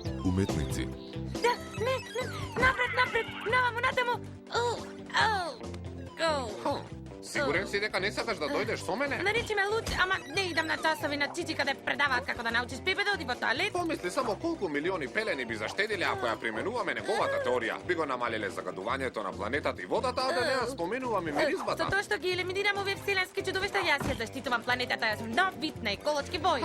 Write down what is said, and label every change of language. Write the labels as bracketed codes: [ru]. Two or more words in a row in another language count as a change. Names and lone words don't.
[mk] umetnici. Да, не, напред, на тамо. Сигурен си дека не сакаш да дојдеш со мене? Наречи ме луд, ама не идам на часови на Чичи каде предаваат како да научиш Пепе да оди во тоалет. Помисли само колку милиони пелени би заштедиле ако ја применуваме неговата теорија. Би го намалиле загадувањето на планетата и водата, а да не ја споменуваме миризбата. Затоа што ги елиминирам овие вселенски чудовишта, јас ја заштитувам планетата, јас сум нов вид на еколошки бој.